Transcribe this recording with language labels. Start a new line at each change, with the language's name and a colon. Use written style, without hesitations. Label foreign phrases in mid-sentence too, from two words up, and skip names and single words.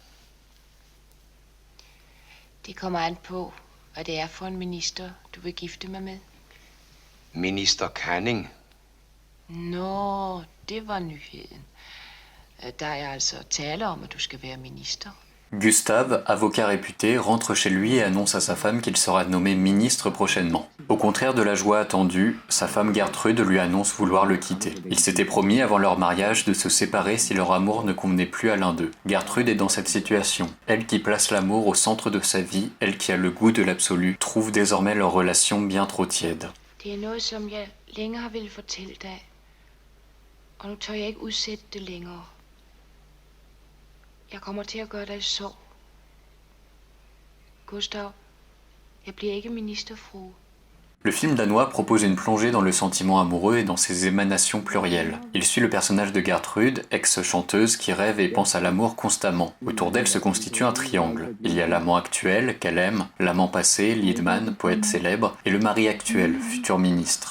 Danish: Det kommer an på, hvad det er for en minister, du vil gifte mig med. Minister Canning. Nå, det var nyheden. Der er altså tale om, at du skal være minister.
French: Gustave, avocat réputé, rentre chez lui et annonce à sa femme qu'il sera nommé ministre prochainement. Au contraire de la joie attendue, sa femme Gertrude lui annonce vouloir le quitter. Ils s'étaient promis avant leur mariage de se séparer si leur amour ne convenait plus à l'un d'eux. Gertrude est dans cette situation. Elle qui place l'amour au centre de sa vie, elle qui a le goût de l'absolu, trouve désormais leur relation bien trop tiède.
Danish: Det er noget, som jeg længe har ville fortælle dig. Og nu tør jeg ikke udsætte det længere. Jeg kommer til at gøre dig sorg. Gustav, jeg bliver ikke ministerfrue.
French: Le film danois propose une plongée dans le sentiment amoureux et dans ses émanations plurielles. Il suit le personnage de Gertrude, ex-chanteuse qui rêve et pense à l'amour constamment. Autour d'elle se constitue un triangle. Il y a l'amant actuel, qu'elle aime, l'amant passé, Lidman, poète célèbre, et le mari actuel, futur ministre.